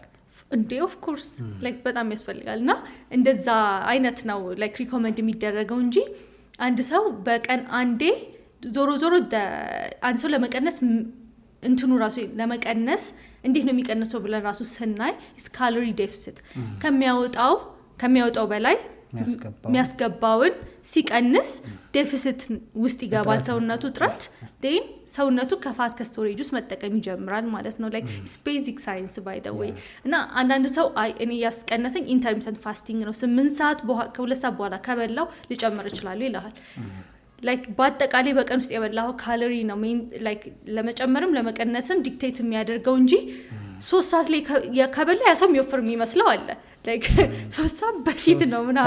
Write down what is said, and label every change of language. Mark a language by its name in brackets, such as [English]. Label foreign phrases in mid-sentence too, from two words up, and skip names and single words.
[Amharic] እንዴ [English] of course like [Amharic] በጣም ያስፈልጋልና እንደዛ አይነት ነው ላይክ ሪኮመንድ የሚደረገው እንጂ አንድ ሰው በቀን አንዴ ዞሮ አንድ ሰው ለመቀነስ እንትኑ ራሱ ለመቀነስ እንዴት ነው የሚቀነሰው ብለን ራሱ ስናይ [English] calorie deficit [Amharic] ከሚያወጣው በላይ የሚያስገባውን ሲቀንስ ዴፊሲት ውስጥ ይገባል ሰውነቱ ጥረት then ሰውነቱ ከፋት ከስቶሬጅ ውስጥ መጠቀም ይጀምራል ማለት ነው [English] like basic science by the way [Amharic] እና አንዳንድ ሰው እኔ ያስቀነሰኝ [English] intermittent fasting [Amharic] ነው 8 ሰዓት ከ2 ሰዓት በኋላ ከበላው ሊጨምር ይችላል ይላል like በአጠቃላይ በቀን ውስጥ የበላው ካሎሪ ነው like ለመጨመርም ለመቀነስም ዲክቴት የሚያደርገው እንጂ 3 ሰዓት ላይ ከበላ ያሰም ይወፍር የሚመስለው አለ like 3 ሰዓት በፊት ነው ምናምን